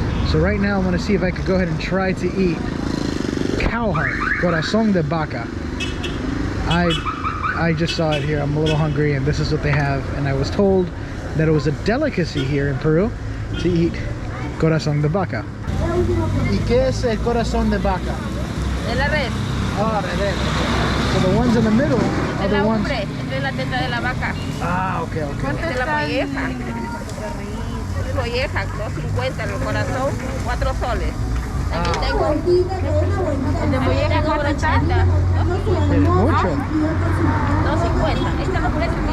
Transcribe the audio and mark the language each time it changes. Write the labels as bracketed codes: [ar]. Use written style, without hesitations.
[en] So right now I'm gonna see if I could go ahead and try to eat cow heart, [es] corazón de vaca. [en] I just saw it here. I'm a little hungry and this is what they have, and I was told that it was a delicacy here in Peru to eat [es] corazón de vaca. ¿Y qué es el corazón de vaca? De la res. Oh, de res. [en] So the ones in the middle are the ones. [es] Esta es la teta de la vaca. Ah, okay, okay. Esta es la molleja. Molleja, 2.50, el corazón, 4 soles. Aquí tengo el de molleja, 4.80. Mucho. 2.50. Esta no puede ser.